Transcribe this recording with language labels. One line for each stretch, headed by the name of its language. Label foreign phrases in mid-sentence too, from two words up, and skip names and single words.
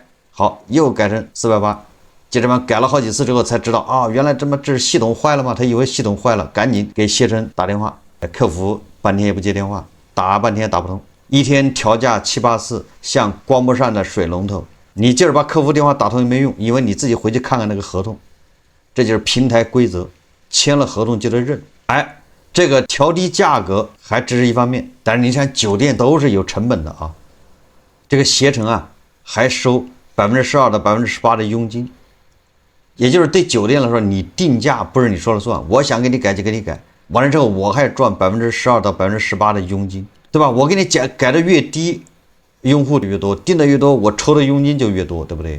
Chinese: 好，又改成480，接着嘛改了好幾次之後才知道啊，原來这是系統壞了嗎？他以為系統壞了，趕緊給攜程打電話，客服半天也不接電話，打半天也打不通，一天調價7、8次，像關不上的水龍頭。你今兒把客服電話打通也沒用，因為你自己回去看看那個合同，這就是平台規則，簽了合同就得認。哎，這個調低價格還只是一方面，但是你看酒店都是有成本的啊，這個攜程還收12%到18%的佣金，也就是對酒店來說，你定價不是你說了算，我想給你改就給你改，完了之後我還賺12%到18%的佣金，對吧？我給你改的越低，用戶越多，訂的越多，我抽的佣金就越多，对不對？